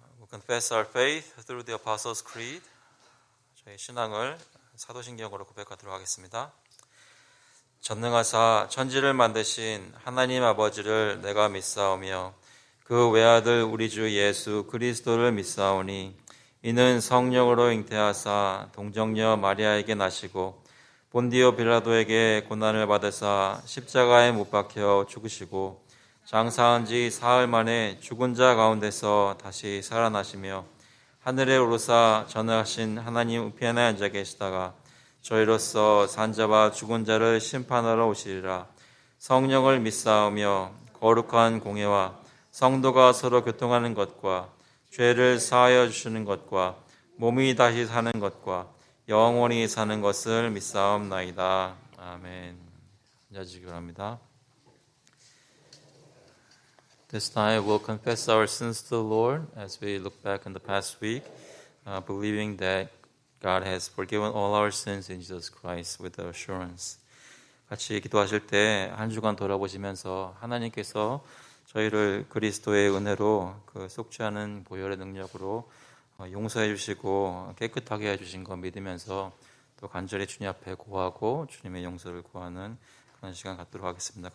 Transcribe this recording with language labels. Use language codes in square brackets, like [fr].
[en] Confess our faith through the Apostles' Creed. [ko] 저희 신앙을 사도신경으로 고백하도록 하겠습니다. 전능하사 천지를 만드신 하나님 아버지를 내가 믿사오며 그 외아들 우리 주 예수 그리스도를 믿사오니 이는 성령으로 잉태하사 동정녀 마리아에게 나시고 본디오 빌라도에게 고난을 받으사 십자가에 못 박혀 죽으시고 장사한 지 사흘 만에 죽은 자 가운데서 다시 살아나시며 하늘에 오르사 전능하신 하나님 우편에 앉아 계시다가 저희로서 산자와 죽은 자를 심판하러 오시리라. 성령을 믿사오며 거룩한 공예와 성도가 서로 교통하는 것과 죄를 사하여 주시는 것과 몸이 다시 사는 것과 영원히 사는 것을 믿사옵나이다. 아멘. 앉아주시기 바랍니다. [en] This time we'll confess our sins to the Lord as we look back on the past week, believing that God has forgiven all our sins in Jesus Christ with assurance. [ko] 같이 기도하실 때 한 주간 돌아보시면서 하나님께서 저희를 그리스도의 은혜로 그 속지 않은 보혈의 능력으로 용서해 주시고 깨끗하게 해주신 거 믿으면서 또 간절히 주님 앞에 고하고 주님의 용서를 구하는 그런 시간 갖도록 하겠습니다.